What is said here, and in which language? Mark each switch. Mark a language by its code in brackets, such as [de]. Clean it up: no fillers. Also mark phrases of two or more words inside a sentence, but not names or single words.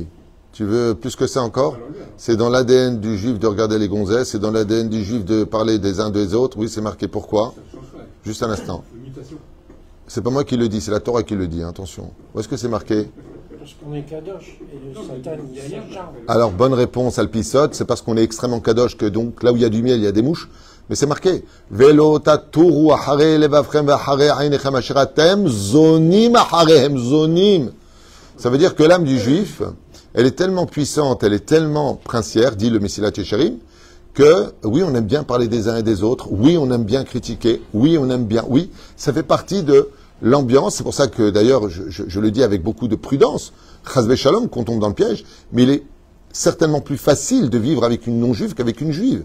[fr] Tu veux plus que ça encore? C'est dans l'ADN du juif de regarder les gonzesses, c'est dans l'ADN du juif de parler des uns des autres. Oui, c'est marqué. Pourquoi? Juste un instant. C'est pas moi qui le dis, c'est la Torah qui le dit, hein, attention. Où est-ce que c'est marqué? Parce qu'on est kadosh et le Satan il s'acharne. Alors, bonne réponse, Alpisot, c'est parce qu'on est extrêmement kadosh que donc là où il y a du miel, il y a des mouches. Mais c'est marqué. [he] ולא תתורו אחרי לבבכם ואחרי עיניכם אשר אתם זונים אחריהם זונים. [fr] Ça veut dire que l'âme du juif, elle est tellement puissante, elle est tellement princière, dit le Messilat Yesharim, que oui, on aime bien parler des uns et des autres, oui, on aime bien critiquer, oui, on aime bien, oui, ça fait partie de l'ambiance. C'est pour ça que d'ailleurs, je le dis avec beaucoup de prudence, [he] חס ושלום, [fr] qu'on tombe dans le piège, mais il est certainement plus facile de vivre avec une non-juive qu'avec une juive.